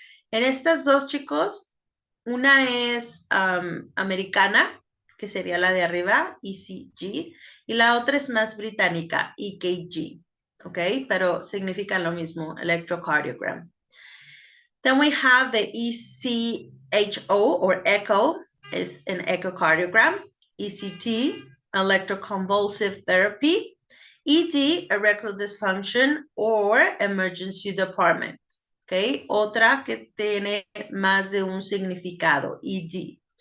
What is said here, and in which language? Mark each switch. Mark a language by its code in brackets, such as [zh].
[es] En estas dos, chicos, una es americana, que sería la de arriba, ECG, y la otra es más británica, EKG, ¿ok? Pero significan lo mismo, electrocardiogram. [en] Then we have the ECHO, or echo, is an echocardiogram. ECT, electroconvulsive therapy. ED, erectile dysfunction or emergency department. [es] Okay, otra que tiene más de un significado, ED.